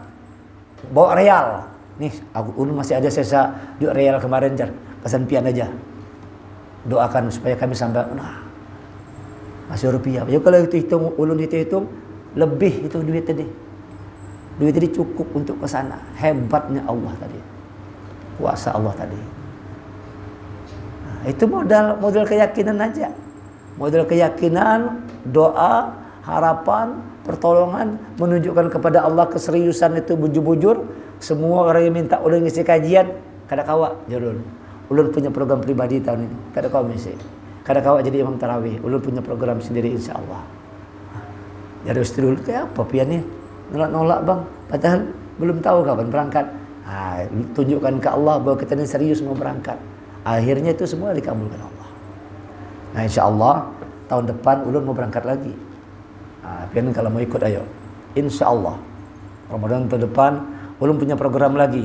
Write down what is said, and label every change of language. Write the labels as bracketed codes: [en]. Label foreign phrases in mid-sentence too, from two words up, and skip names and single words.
[id] Bawa real. [bjn] Nih, ulun masih ada sisa duit real kemarin jar. Kesampian aja. [id] Doakan supaya kami sampai. Nah, masih rupiah. [bjn] Ya kalau itu hitung, ulun hitung lebih itu duit tadi. [id] Duit tadi cukup untuk ke sana. Hebatnya Allah tadi. Kuasa Allah tadi. Nah, itu modal keyakinan aja. Modal keyakinan, doa, harapan, pertolongan, menunjukkan kepada Allah keseriusan itu bujur-bujur, Semua orang yang minta ulun ngisi kajian, [bjn] kada kawa ulun. Ulun punya program pribadi tahun ini, kada kawa ngisi. Kada kawa jadi imam tarawih, ulun punya program sendiri insyaallah. Jadi istri ulun kayak apa pian ni? [id] Nolak-nolak bang, padahal belum tahu kapan berangkat. Tunjukkan ke Allah bahwa kita ini serius mau berangkat. Akhirnya itu semua dikabulkan Allah. Nah insyaallah tahun depan ulun mau berangkat lagi. [bjn] Pian kalau mau ikut ayo. [id] Insyaallah Ramadan tahun depan ulun punya program lagi.